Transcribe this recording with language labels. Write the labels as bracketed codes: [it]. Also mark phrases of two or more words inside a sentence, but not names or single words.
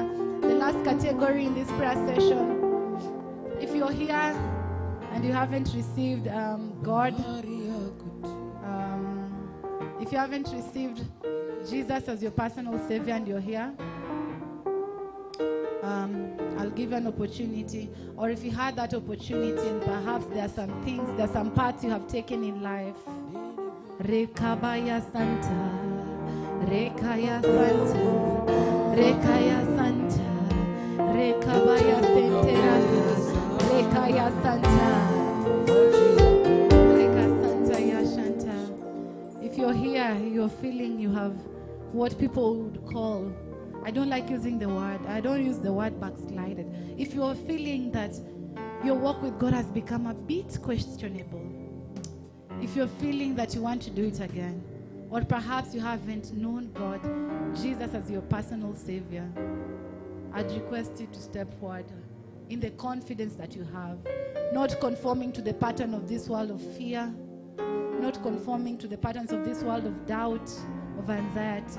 [en] The last category in this prayer session. If you're here and you haven't received God, if you haven't received Jesus as your personal Savior and you're here, I'll give you an opportunity. Or if you had that opportunity and perhaps there are some things, there are some parts you have taken in life. Rekabaya Santa, Rekaya Santa, Rekaya Santa, Rekabaya Santera, Rekaya Santa, Reka Santa Yashanta. If you're here, you're feeling you have what people would call, I don't like using the word, I don't use the word backslided. If you're feeling that your walk with God has become a bit questionable, if you're feeling that you want to do it again, or perhaps you haven't known God, Jesus as your personal Savior, I'd request you to step forward in the confidence that you have, not conforming to the pattern of this world of fear, not conforming to the patterns of this world of doubt, of anxiety.